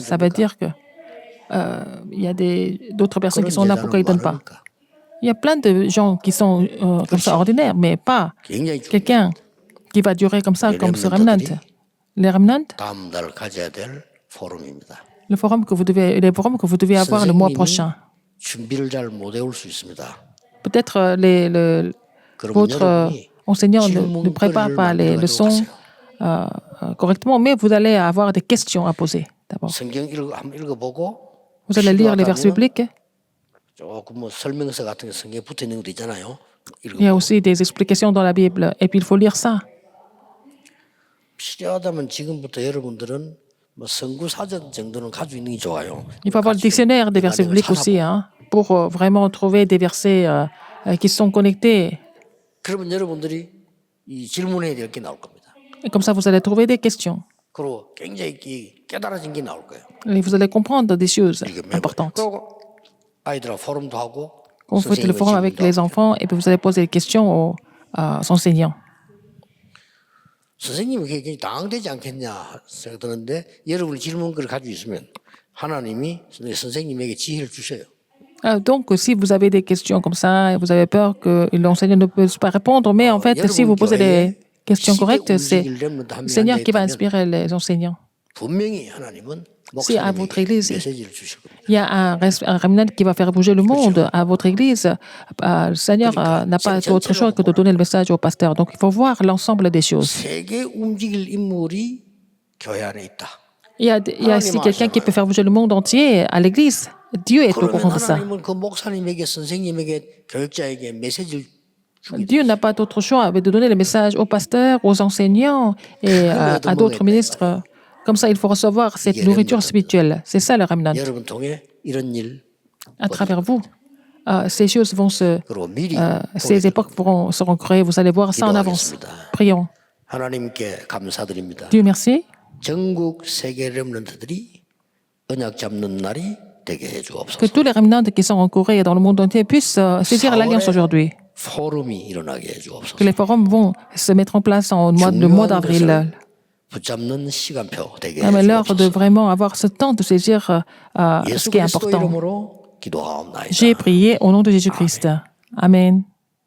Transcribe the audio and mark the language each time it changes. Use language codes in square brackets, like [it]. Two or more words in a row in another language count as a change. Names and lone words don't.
[fr] Ça veut dire que il y a d'autres personnes qui sont là, pourquoi ils ne donnent pas? Il y a plein de gens qui sont comme ça ordinaires, mais pas [ko] 굉장히 [fr] quelqu'un qui va durer comme ça, comme ce remnant. Les remnants, [ko] 다음 달 가져야 될 포럼입니다. [fr] les forums que vous devez avoir le mois prochain. [ko] 준비를 잘 못 해올 수 있습니다. [fr] Peut-être votre enseignant ne prépare pas les leçons correctement, mais vous allez avoir des questions à poser d'abord. [ko] 성경 한번 읽어보고 [fr] Vous allez lire les versets bibliques. [ko] 조금 뭐 설명서 같은 게 성경에 붙어 있는 것도 있잖아요. [fr] Il y a aussi des explications dans la Bible, et puis il faut lire ça. [ko] 필요하다면 지금부터 여러분들은 뭐 성구 사전 정도는 가지고 있는 게 좋아요. [fr] Il faut avoir le dictionnaire des versets bibliques aussi, hein, pour vraiment trouver des versets qui sont connectés. [ko] 그러면 여러분들이 이 질문해야 될 게 나올 겁니다. [fr] Et comme ça, vous allez trouver des questions. [ko] 그리고 굉장히 깨달아진 게 나올 거예요. [fr] Et vous allez comprendre des choses importantes. [ko] 그리고 아이들하고 포럼도 하고 [fr] Vous faites le forum avec les enfants, et puis vous allez poser des questions aux enseignants. [ko] 선생님이 굉장히 당황되지 않겠냐 생각드는데 여러분이 질문글을 가지고 있으면 하나님이 선생님에게 지혜를 주셔요. [fr] Donc, si vous avez des questions comme ça, et vous avez peur que l'enseignant ne puisse pas répondre, mais en fait, si vous posez des questions correctes, c'est le Seigneur qui va inspirer les enseignants. [ko] 분명히 하나님은 [fr] Si à votre église, [ko] 메시지를 주실 겁니다. [fr] il y a un remnant qui va faire bouger le monde à votre église, le Seigneur n'a pas d'autre choix que de donner le message au pasteur. Donc, il faut voir l'ensemble des choses. [ko] 세계 움직일 인물이 교회 안에 있다. [fr] Il y a aussi quelqu'un qui peut faire bouger le monde entier à l'église. Dieu est au courant de ça. [ko] 하나님은 그 목사님에게 선생님에게 교육자에게 메시지를 [fr] Dieu n'a pas d'autre choix que de donner le message aux pasteurs, aux enseignants et à d'autres ministres. Comme ça, il faut recevoir cette nourriture spirituelle. C'est ça le remnant. [ko] 여러분 통해 이런 일 [fr] À travers vous, ces choses vont [ko] 그리고 미리 [fr] ces époques seront créées. Vous allez voir ça en avance. Prions. [ko] 하나님께 감사드립니다. [fr] Dieu merci. [ko] 전국 세계 렘넌트들이 언약 잡는 날이 되게 해 [fr] Que [ko] 주옵소서. [fr] tous les remnants qui sont en Corée et dans le monde entier puissent saisir l'alliance aujourd'hui. [ko] 포럼이 일어나게 [fr] Que [ko] 해주옵소서. [fr] les forums vont se mettre en place le mois d'avril. [ko] 붙잡는 시간표 되게 [fr] Mais l'heure de [ko] 해주옵소서. [fr] vraiment avoir ce temps de saisir ce [ko] 예수 [fr] qui est [ko] 그리스도 [fr] important. [ko] 이름으로 기도하옵나이다. [fr] J'ai prié au nom de Jésus-Christ. Amen.